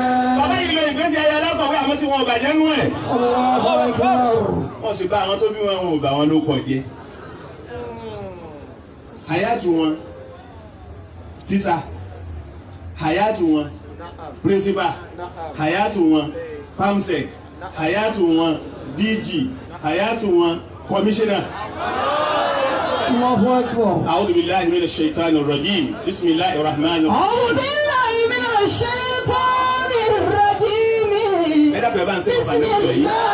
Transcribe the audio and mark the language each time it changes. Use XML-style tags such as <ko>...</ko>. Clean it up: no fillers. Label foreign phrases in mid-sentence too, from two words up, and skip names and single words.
<yo>bàbá yìí lo ìgbésí ayé alákọ̀wé àmọ́ tí wọn ò bàjẹ́ nú ẹ̀. wọ́n sì bá àwọn tó bí wọn ò bá wọn ló pọ̀ jẹ́. hayatu wọn tíṣà hayatu wọn principal hayatu wọn pamsec hayatu wọn DG hayatu wọn commissioner.</yo> <ar>الله أكبر. أعوذ بالله من الشيطان الرجيم بسم الله الرحمن الرحيم. أعوذ بالله من الشيطان الرجيم.</ar> <yo>ẹ dábàá bá ń sẹ́kọ̀ọ́ bá lẹ́kọ̀ọ́ yìí.</yo>